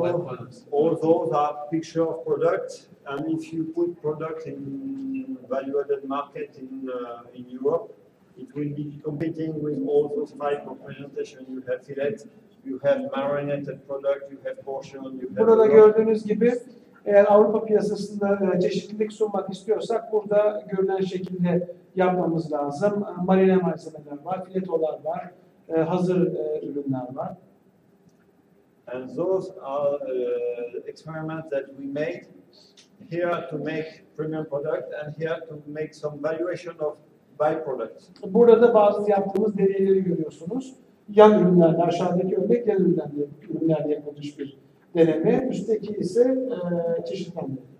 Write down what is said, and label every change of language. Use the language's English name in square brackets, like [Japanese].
[English] what products. all those are picture of products, and if you put product in value-added market in Europe, it will be competing with all those type of presentation. You have fillet, you have marinated product, you have portion, you have. [Turkish] Burada gördüğünüz gibi eğer Avrupa piyasasında çeşitlilik sunmak istiyorsak burada görülen şekilde yapmamız lazım. Marine malzemeler var, filetolar var, hazır ürünler var. [English] And those are experiments that we made here to make premium product and here to make some valuation of byproducts. [Turkish] Burada da bazı yaptığımız deneyleri görüyorsunuz. Yan ürünlerde, aşağıdaki örnek yan ürünlerde yapılmış bir deneme. Üstteki ise çeşitlendirme.